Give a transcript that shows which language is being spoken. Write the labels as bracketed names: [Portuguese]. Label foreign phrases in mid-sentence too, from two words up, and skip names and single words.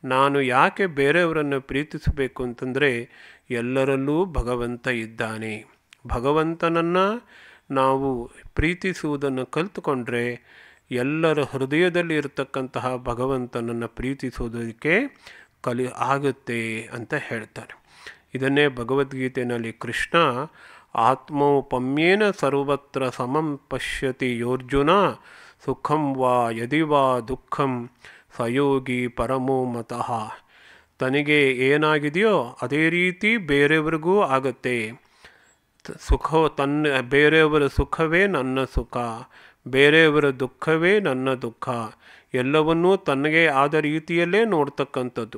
[Kannada] ನಾನು ಯಾಕೆ ಬೇರೆಯವರನ್ನು ಪ್ರೀತಿಸಬೇಕು ಅಂತಂದರೆ ಎಲ್ಲರಲ್ಲೂ ಭಗವಂತ ಇದ್ದಾನೆ. ಭಗವಂತನನ್ನು ನಾವು ಪ್ರೀತಿಸುವುದನ್ನು ಕಲಿತುಕೊಂಡ್ರೆ ಎಲ್ಲರ ಹೃದಯದಲ್ಲಿ ಇರತಕ್ಕಂತಹ ಭಗವಂತನನ್ನು ಪ್ರೀತಿಸುವುದಕ್ಕೆ ಆಗುತ್ತೆ ಅಂತ ಹೇಳ್ತಾರೆ. ಇದನ್ನೇ ಭಗವದ್ಗೀತೆಯಲ್ಲಿ [Sanskrit] ಕೃಷ್ಣ ಆತ್ಮೌಪಮ್ಯೇನ ಸರ್ವತ್ರ ಸಮಂ ಪಶ್ಯತಿ ಯೋರ್ಜುನ ಸುಖಂ ವಾ ಯದಿ ವಾ ದುಃಖಂ ಸಯೋಗಿ ಪರಮೋ ಮತಃ. [Kannada] ತನಗೆ ಏನಾಗಿದೆಯೋ ಅದೇ ರೀತಿ ಬೇರೆಯವರಿಗೂ ಆಗತ್ತೆ. ಬೇರೆಯವರ ಸುಖವೇ ನನ್ನ ಸುಖ, ಬೇರೆಯವರ ದುಃಖವೇ ನನ್ನ ದುಃಖ, ಎಲ್ಲವನ್ನೂ ತನಗೆ ಆದ ರೀತಿಯಲ್ಲೇ ನೋಡ್ತಕ್ಕಂಥದ್ದು.